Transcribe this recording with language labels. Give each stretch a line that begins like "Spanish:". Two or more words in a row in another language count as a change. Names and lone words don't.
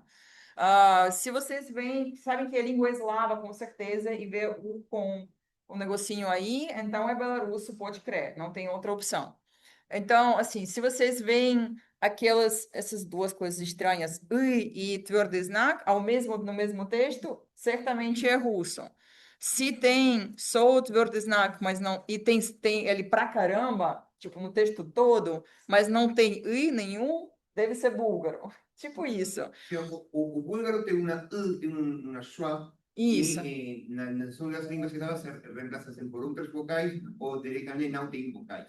Portuguese: Se vocês veem, sabem que é língua eslava, com certeza, e vê o com o negocinho aí, então é belarusso, pode crer, não tem outra opção. Então, assim, se vocês veem essas duas coisas estranhas, e
Russian: tвердый знак,
Portuguese: no mesmo texto, certamente é russo. Se tem só o
Russian: tвердый знак,
Portuguese: mas não, e tem ele pra caramba, tipo, no texto todo, mas não tem nenhum, deve ser búlgaro. Tipo isso. O búlgaro tem uma schwa, Isso. e nas outras línguas eslavas se reemplazam por outras vocais ou diretamente não tem vocais.